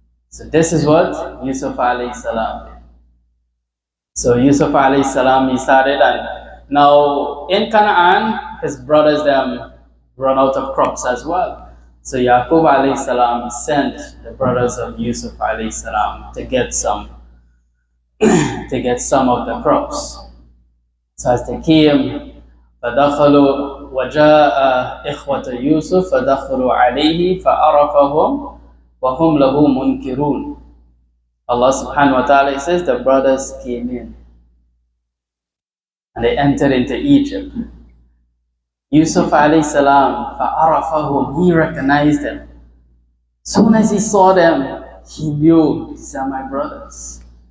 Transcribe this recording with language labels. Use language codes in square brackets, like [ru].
[en] So this is what Yusuf alayhi salam did. So Yusuf alayhi salam, he started, and now in Canaan, his brothers them run out of crops as well. So Yaqub alayhi salam sent the brothers of Yusuf alayhi salam to get some of the crops. So as they came, [ar] فَدَخَلُوا وَجَاءَ إِخْوَةَ يُوسُفَ فَدَخَلُوا عَلَيْهِ فَعَرَفَهُمْ وَهُمْ لَهُ مُنْكِرُونَ. [en] Allah subhanahu wa ta'ala says the brothers came in and they entered into Egypt. Yusuf alayhi salam, [ar] فَعَرَفَهُمْ, [en] he recognized them. Soon as he saw them, he knew these are my brothers.